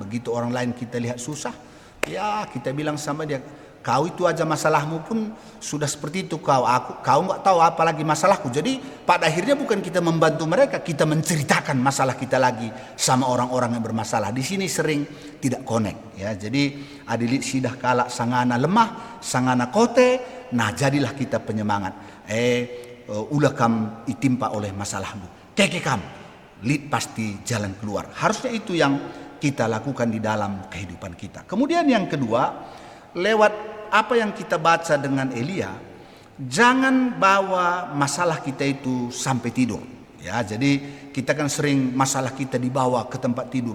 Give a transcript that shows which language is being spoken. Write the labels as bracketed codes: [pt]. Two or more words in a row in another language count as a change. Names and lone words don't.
[id] Begitu orang lain kita lihat susah, ya kita bilang sama dia, kau itu aja masalahmu pun sudah seperti itu, kau nggak tahu apa lagi masalahku. Jadi pada akhirnya bukan kita membantu mereka, kita menceritakan masalah kita lagi sama orang-orang yang bermasalah. Di sini sering tidak connect, ya. [btx] Jadi adilit sidah kala sangana lemah, sangana kote, [id] nah jadilah kita penyemangat. [btx] Ulah kam itimpa oleh masalahmu, keke kam, lid [id] pasti jalan keluar. Harusnya itu yang kita lakukan di dalam kehidupan kita. Kemudian yang kedua, lewat apa yang kita baca dengan Elia, jangan bawa masalah kita itu sampai tidur. Ya, jadi kita kan sering masalah kita dibawa ke tempat tidur.